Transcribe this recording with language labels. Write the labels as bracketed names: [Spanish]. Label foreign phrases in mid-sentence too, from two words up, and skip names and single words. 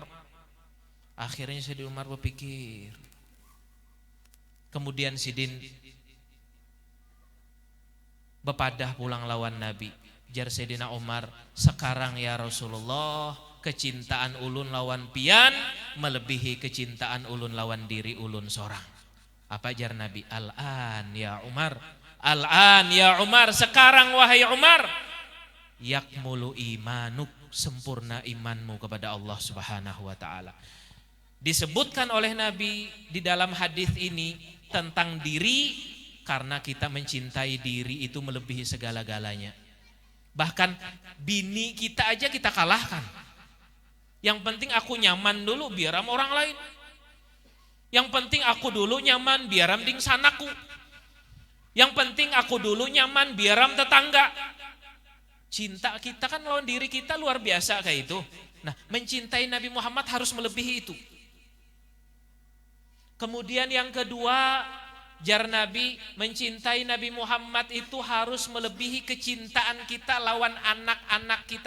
[Banjar] Akhirnya Sayyidina Umar berpikir. Kemudian sidin bepadah pulang lawan Nabi. Jar Sayyidina Umar, sekarang ya Rasulullah, kecintaan ulun lawan pian melebihi kecintaan ulun lawan diri ulun sorang. Apa jar Nabi? [Arabic] الآن يا عمر، الآن يا عمر, [Banjar] sekarang wahai Umar, [Arabic] يكمل إيمانك, [Banjar] sempurna imanmu kepada Allah [Arabic] سبحانه وتعالى. [Banjar] Disebutkan oleh Nabi di dalam hadis ini tentang diri, karena kita mencintai diri itu melebihi segala-galanya. Bahkan bini kita aja kita kalahkan. Yang penting aku nyaman dulu biar sama orang lain. Yang penting aku dulu nyaman biaram ding sanaku. Yang penting aku dulu nyaman biaram tetangga. Cinta kita kan lawan diri kita luar biasa kayak itu. Nah, mencintai Nabi Muhammad harus melebihi itu. Kemudian yang kedua, jar Nabi, mencintai Nabi Muhammad itu harus melebihi kecintaan kita lawan anak-anak kita.